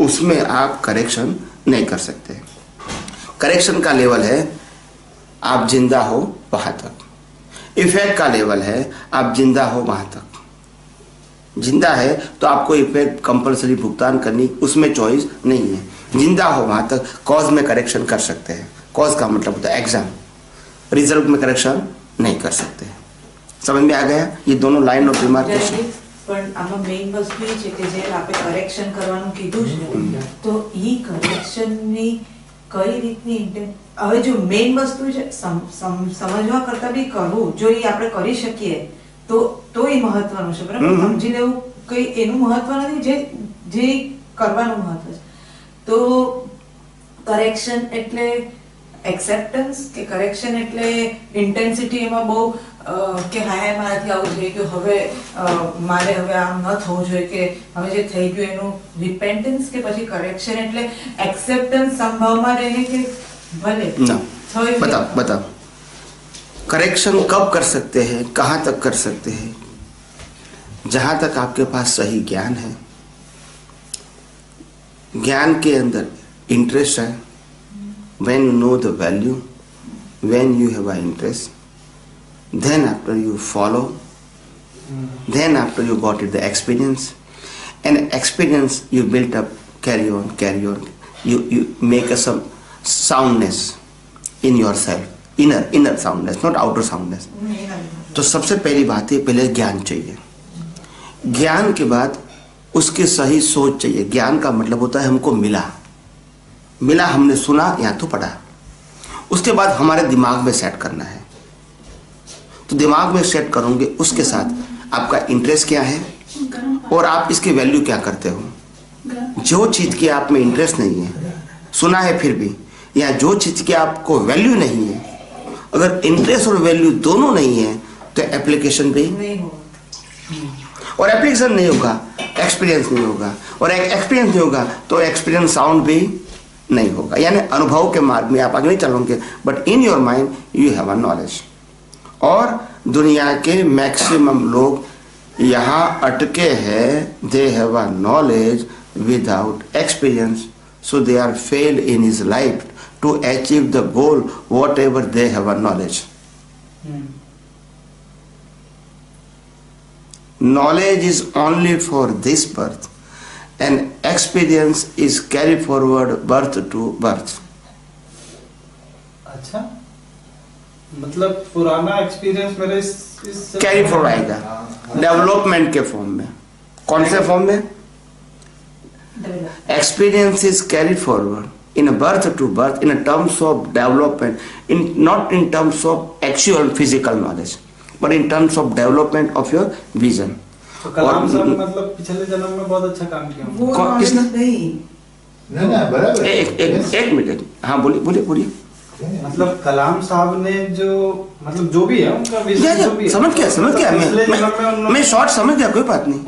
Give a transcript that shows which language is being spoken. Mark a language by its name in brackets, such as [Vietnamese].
[Hindi] उसमें आप करेक्शन नहीं कर सकते। करेक्शन का लेवल है आप जिंदा हो वहां तक, इफेक्ट का लेवल है आप जिंदा हो वहां तक। जिंदा है तो आपको इफेक्ट कंपलसरी भुगतान करनी, उसमें चॉइस नहीं है। जिंदा हो वहां तक कॉज में करेक्शन कर सकते हैं। कॉज का मतलब होता है एग्जाम, रिजल्ट में करेक्शन नहीं कर सकते। समझ में आ गया? ये दोनों लाइन ऑफ डिमार्केशन। [Gujarati] પણ આમાં મેઇન વસ્તુ એ છે કે જે આપણે કરેક્શન કરવાનું કીધું છે તો ઈ કરેક્શનની કઈ રીતની ઇન્ટેન્ટ, હવે જો મેઇન વસ્તુ છે સમજવા કરતા બી કરવું, જો ઈ આપણે કરી શકીએ તો ઈ મહત્વનું છે, બરાબર? સમજી લેવું કઈ એનું મહત્વ નથી, જે કરવાનું મહત્વ છે। તો કરેક્શન એટલે એક્સેપ્ટન્સ કે કરેક્શન એટલે ઇન્ટેન્સિટી એમાં બહુ કે હાય મારાથી આવું જોઈએ કે હવે મારે હવે આમ ન થવું જોઈએ કે હવે જે થઈ ગયું એનું રિપેન્ટન્સ, કે પછી કરેક્શન એટલે એક્સેપ્ટન્સ સંભાવમાં રહે કે ભલે [Hindi] बताओ करेक्शन कब कर सकते हैं, कहाँ तक कर सकते हैं? जहाँ तक आपके पास सही ज्ञान है, ज्ञान के अंदर इंटरेस्ट है, [English] when you know the value, when you have an interest, then after you follow, then after you got it the experience, and experience you built up, carry on, you make some soundness in yourself, inner soundness, not outer soundness। [Hindi] तो सबसे पहली बात है, पहले ज्ञान चाहिए। ज्ञान के बाद उसकी सही सोच चाहिए। ज्ञान का मतलब होता है हमको मिला, हमने सुना या तो पढ़ा, उसके बाद हमारे दिमाग में सेट करना है। तो दिमाग में सेट करोगे, उसके साथ आपका इंटरेस्ट क्या है और आप इसकी वैल्यू क्या करते हो। जो चीज़ की आप में इंटरेस्ट नहीं है, सुना है फिर भी, या जो चीज़ की आपको वैल्यू नहीं है, अगर इंटरेस्ट और वैल्यू दोनों नहीं है तो एप्लीकेशन भी नहीं होगा, और एप्लीकेशन नहीं होगा एक्सपीरियंस नहीं होगा, और एक्सपीरियंस नहीं होगा तो एक्सपीरियंस साउंड भी नहीं होगा। यानी अनुभव के मार्ग में आप आगे नहीं चलोगे, [English] But in your mind you have a knowledge. [Hindi] और दुनिया के मैक्सिमम लोग यहाँ अटके हैं, [English] They have a knowledge without experience, so they are failed in his life to achieve the goal whatever they have a knowledge। Knowledge is only for this birth and experience is carry forward birth to birth। [Hindi] अच्छा, मतलब पुराना experience मेरे carry forward आएगा development के form में। कौन से form में? [English] Experience is carried forward in a birth to birth in a terms of development, not in terms of actual physical knowledge, but in terms of development of your vision। [Hindi] तो कलाम साहब मतलब पिछले जन्म में बहुत अच्छा काम किया। किसने? नहीं बराबर। एक मिनट, हाँ बोलिए। मतलब कलाम साहब ने जो मतलब जो भी है उनका विजन जो भी है, समझ गया मैं शॉर्ट समझ गया, कोई बात नहीं।